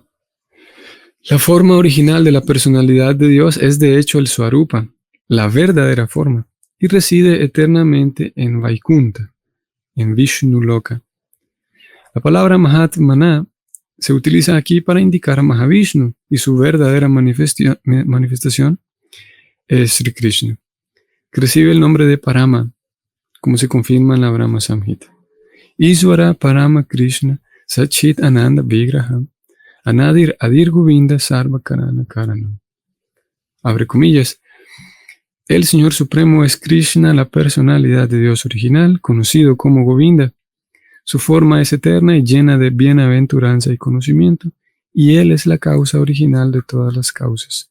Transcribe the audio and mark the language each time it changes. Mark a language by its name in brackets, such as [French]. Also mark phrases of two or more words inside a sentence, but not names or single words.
[Spanish] La forma original de la personalidad de Dios es de hecho el Swarupa, la verdadera forma, y reside eternamente en Vaikunta, en Vishnu Loka. La palabra Mahatmana se utiliza aquí para indicar a Mahavishnu y su verdadera manifestación es Sri Krishna, que recibe el nombre de Parama, como se confirma en la Brahma Samhita. [Sanskrit] ईश्वरः परमः कृष्णः सच्चित् आनन्द विग्रहः अनादिर् आदिर् गोविन्दः सर्व कारण कारणम्. [Spanish] Abre comillas. El Señor Supremo es Krishna, la personalidad de Dios original, conocido como Govinda. Su forma es eterna y llena de bienaventuranza y conocimiento, y Él es la causa original de todas las causas.